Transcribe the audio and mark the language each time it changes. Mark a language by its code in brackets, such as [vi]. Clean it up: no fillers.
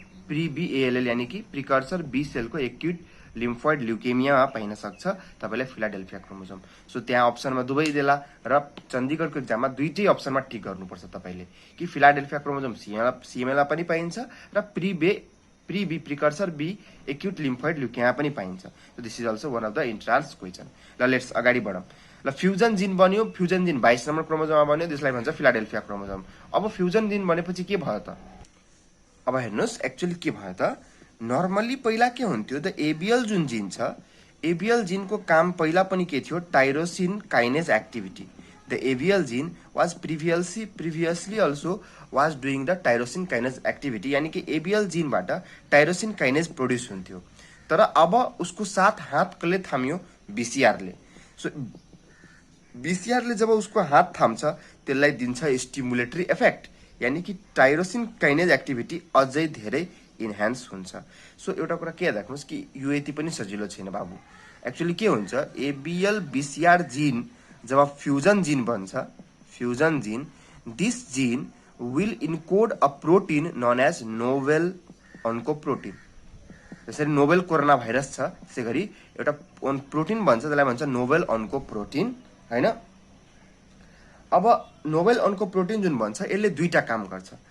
[ne] Pre be ALL यानी कि precursor be sale को एक्युट लिम्फोइड ल्युकेमियामा पाइन सक्छ तपाईले फिलाडेल्फिया क्रोमोजोम। सो त्यहाँ अप्सनमा दुवै देला र चण्डीगढको एक्जाममा दुईटै अप्सनमा टिक गर्नुपर्छ तपाईले कि फिलाडेल्फिया क्रोमोजोम सीएमएलमा पनि पाइन्छ र pre be precursor be acute lymphoid leukaemia पनि पाइन्छ। [en] So this is also one of the entrance question. [ne] ल लेट्स अगाडि बढौं। ल फ्युजन जीन बन्यो। फ्युजन जीन 22 नम्बर क्रोमोजोममा बन्यो, त्यसलाई भन्छ फिलाडेल्फिया क्रोमोजोम। अब फ्युजन जीन बनेपछि के भयो त? अब हेर्नुस् एक्चुअली के भयो त? नर्मली पहिला के हुन्थ्यो? द एबिएल जुन जीन छ, एबिएल जीन को काम पहिला पनि के थियो? [en] Tyrosine kinase activity. The ABL gene was previously also was doing the tyrosine kinase activity. [ne] यानी कि एबिएल जीनबाट टाइरोसिन काइनेज प्रोड्युस हुन्थ्यो। तर अब उसको साथ हात कसले थाम्यो? बीसीआरले। सो बीसीआरले जब उसको हात थाम्छ त्यसलाई दिन्छ स्टिमुलेटरी इफेक्ट, यानी कि टाइरोसिन काइनेज एक्टिभिटी अझै धेरै इन्हान्स हुन्छ। सो एउटा कुरा के याद राख्नुस् कि यो यति पनि सजिलो छैन बाबु। एक्चुअली के हुन्छ? [en] ABL BCR gene [ne] जब फ्युजन जीन बन्छ, [en] Fusion gene, this gene will encode a protein known as novel oncoprotein. [ne] जसरी नोवेल कोरोना भाइरस छ त्यसै गरी एउटा प्रोटिन भन्छ, त्यसलाई भन्छ नोवेल अन्कोप्रोटिन हैन। अब नोभेल अन्कोप्रोटिन जुन भन्छ यसले दुईटा काम गर्छ।